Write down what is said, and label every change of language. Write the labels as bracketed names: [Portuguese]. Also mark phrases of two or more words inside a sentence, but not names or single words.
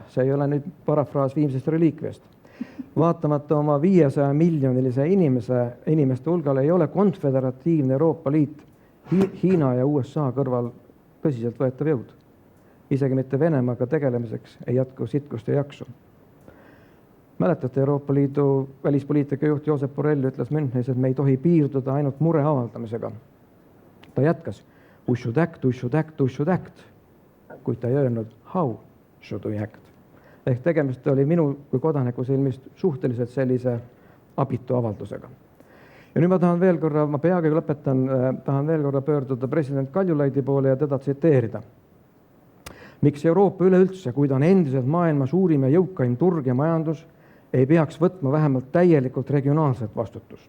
[Estonian] See ei ole nüüd parafraas Viimsest reliikviast. Vaatamata oma 500 miljonilise inimeste hulgale ei ole konföderatiivne Euroopa Liit Hiina ja USA kõrval tõsiselt võetav jõud. Isegi mitte Venemaaga tegelemiseks ei jätku sitkust ja jaksu. Mäletate, Euroopa Liidu välispoliitika juht Josep Borrell ütles Münchenis, et me ei tohi piirduda ainult mure avaldamisega. Ta jätkas, [English] we should act, we should act, we should act, [Estonian] kuid ta ei öelnud, [English] how should we act. [Estonian] Ehk tegemist oli minu kui kodaniku silmist suhteliselt sellise abitu avaldusega. Ja nüüd ma tahan veel korra, ma peagi lõpetan, tahan veel korra pöörduda president Kaljulaidi poole ja teda tsiteerida. Miks Euroopa üleüldse, kui ta on endiselt maailma suurim ja jõukaim turg ja majandus, ei peaks võtma vähemalt täielikult regionaalset vastutust.